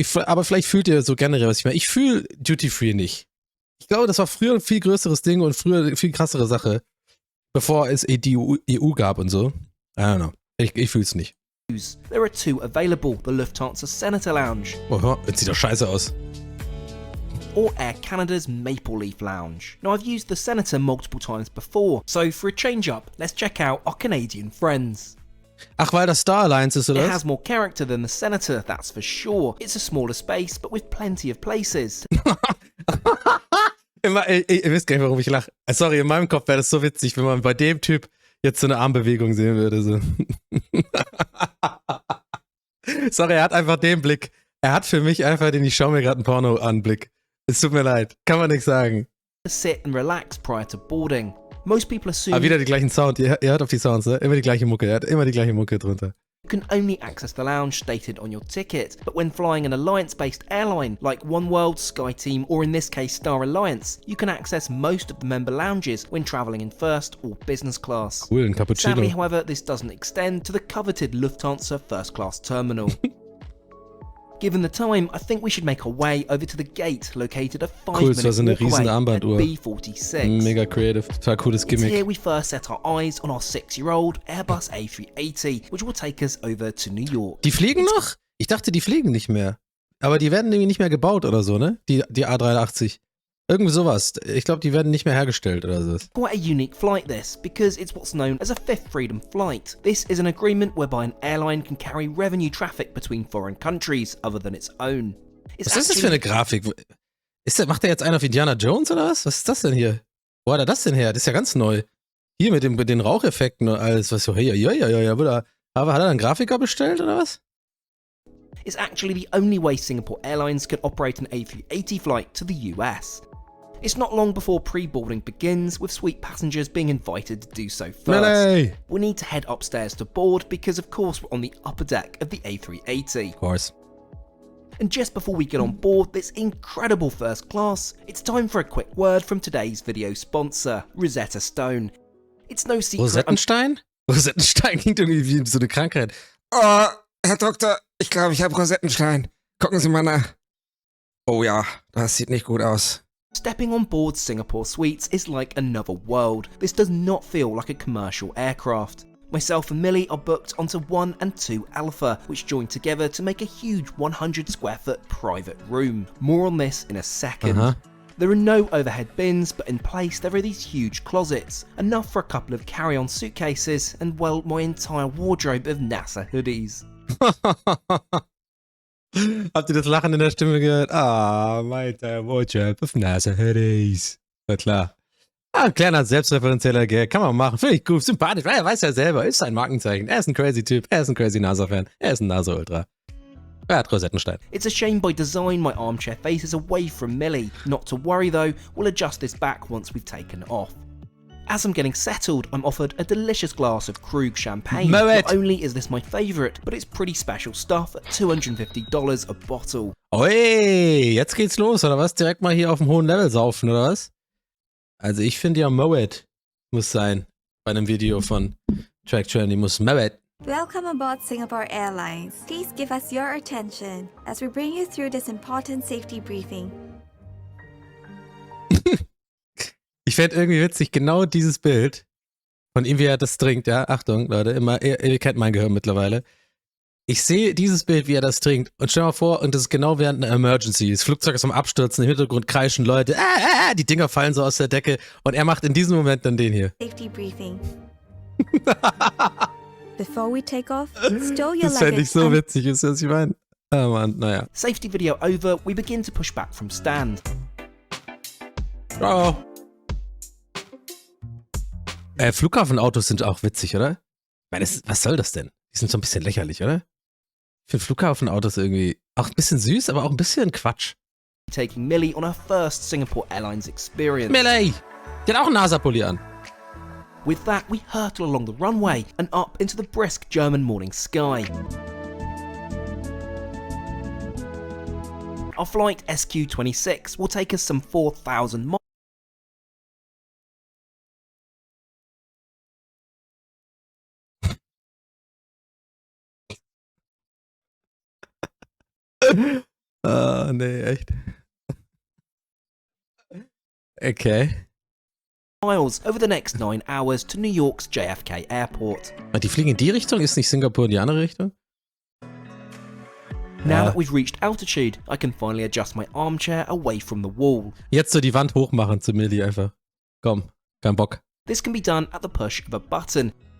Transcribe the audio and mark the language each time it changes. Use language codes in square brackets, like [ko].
[de] Aber vielleicht fühlt ihr so generell, was ich meine. Ich fühle Duty-Free nicht. Ich glaube, das war früher ein viel größeres Ding und früher eine viel krassere Sache, bevor es die EU gab und so. [en] I don't know. [de] Ich fühle es nicht. [en] There are 2 available, the Lufthansa Senator Lounge. [de] Oh, jetzt sieht doch scheiße aus. [en] Or Air Canada's Maple Leaf Lounge. Now I've used the Senator multiple times before, so for a change-up, let's check out our Canadian friends. [de] Ach, weil das Star Alliance ist, oder? [en] It has more character than the Senator, that's for sure. It's a smaller space, but with plenty of places. [de] Ihr wisst gar nicht, warum ich lache. Sorry, in meinem Kopf wäre das so witzig, wenn man bei dem Typ jetzt so eine Armbewegung sehen würde. So. Sorry, er hat einfach den Blick. Er hat für mich einfach den, ich schaue mir gerade ein Porno an, Blick. Es tut mir leid, kann man nichts sagen. [en] Sit and relax prior to boarding. Most people assume [de] Aber wieder die gleichen Sound. Ihr hört auf die Sounds, ne? Immer die gleiche Mucke. Er hat immer die gleiche Mucke drunter. [en] you can only access the lounge stated on your ticket, but when flying an alliance-based airline like Oneworld, SkyTeam, or in this case Star Alliance, you can access most of the member lounges when travelling in first or business class. [de] Cool, ein Cappuccino. [en] Sadly, however, this doesn't extend to the coveted Lufthansa first class terminal. Given the time, I think we should make our way over to the gate located a 5-minute [de] so eine riesen [en] walk away at [de] Armbanduhr. [en] B46. [de] Mega creative, total cooles [en] It's [de] Gimmick. [en] here we first set our eyes on our 6-year-old Airbus A380, which will take us over to New York. [de] Die fliegen noch? Ich dachte, die fliegen nicht mehr. Aber die werden irgendwie nicht mehr gebaut oder so, ne? Die A380. Irgendwie sowas. Ich glaube, die werden nicht mehr hergestellt oder so. [en] Quite a unique flight this, because it's what's known as a fifth freedom flight. This is an agreement whereby an airline can carry revenue traffic between foreign countries other than its own. [de] Was ist das für eine Grafik? Macht der jetzt einen auf Indiana Jones oder was? Was ist das denn hier? Wo hat er das denn her? Das ist ja ganz neu. Hier mit den Raucheffekten und alles. Was so, ja, Bruder. Aber hat er einen Grafiker bestellt oder was? [en] It's actually the only way Singapore Airlines can operate an A380 flight to the US. It's not long before pre-boarding begins, with suite passengers being invited to do so first. Melee! We need to head upstairs to board because of course we're on the upper deck of the A380. Of course. And just before we get on board this incredible first class, it's time for a quick word from today's video sponsor, Rosetta Stone. It's no secret. [de] Rosettenstein? Rosettenstein klingt irgendwie wie so eine Krankheit. Oh, Herr Doktor, ich glaube, ich habe Rosettenstein. Gucken Sie mal nach. Oh ja, das sieht nicht gut aus. [en] Stepping on board Singapore suites is like another world. This does not feel like a commercial aircraft. Myself and Millie are booked onto 1 and 2 Alpha, which join together to make a huge 100 square foot private room. More on this in a second. There are no overhead bins, but in place there are these huge closets, enough for a couple of carry-on suitcases and, well, my entire wardrobe of NASA hoodies. [de] Habt ihr das Lachen in der Stimme gehört? Ah, Alter, [en] Wardrobe of NASA Hoodies. [de] Na klar. Ah, ein kleiner selbstreferenzieller Gag. Kann man machen. Finde ich gut, sympathisch. Er weiß ja selber, ist ein Markenzeichen. Er ist ein crazy Typ. Er ist ein crazy NASA-Fan. Er ist ein NASA-Ultra. Er hat Rosettenstein. [en] It's a shame by design my armchair faces away from Millie. Not to worry though, we'll adjust this back once we've taken it off. As I'm getting settled, I'm offered a delicious glass of Krug champagne. Moet. Not only is this my favourite, but it's pretty special stuff at $250 a bottle. [de] Oi, jetzt geht's los, oder was? Direkt mal hier auf dem hohen Level saufen, oder was? Also ich finde ja Moet muss sein. Bei einem Video von Track Journey muss Moet. [en] Welcome aboard Singapore Airlines. Please give us your attention as we bring you through this important safety briefing. [de] Ich fände irgendwie witzig, genau dieses Bild von ihm, wie er das trinkt, ja, Achtung, Leute, immer, ihr kennt mein Gehirn mittlerweile. Ich sehe dieses Bild, wie er das trinkt und stell mal vor, und das ist genau während einer Emergency. Das Flugzeug ist am Abstürzen, im Hintergrund kreischen Leute, die Dinger fallen so aus der Decke und er macht in diesem Moment dann den hier. [en] Safety briefing. Before we take off, stow your [de] Das fände ich [en] luggage [de] so [en] and [de] witzig, ist das, was ich meine? Ah, Mann, naja. [en] Safety video over, we begin to push back from stand. Oh. [de] Flughafenautos sind auch witzig, oder? Ich meine, was soll das denn? Die sind so ein bisschen lächerlich, oder? Ich finde Flughafenautos irgendwie auch ein bisschen süß, aber auch ein bisschen Quatsch. [en] Taking Millie on her first Singapore Airlines experience. Millie! [de] Die hat auch einen NASA-Pulli an. [en] With that, we hurtle along the runway and up into the brisk German morning sky. Our flight SQ26 will take us some 4,000 miles. [de] Oh, nee, echt. Okay. [en] Miles over the next 9 hours to New York's JFK Airport. [de] Die fliegen in die Richtung? Ist nicht Singapur in die andere Richtung? [en] Now that we've reached altitude, I can finally adjust my armchair away from the wall. [de] Jetzt so die Wand hochmachen zu Millie einfach. Komm, kein Bock. [en] This can be done at the push of a button.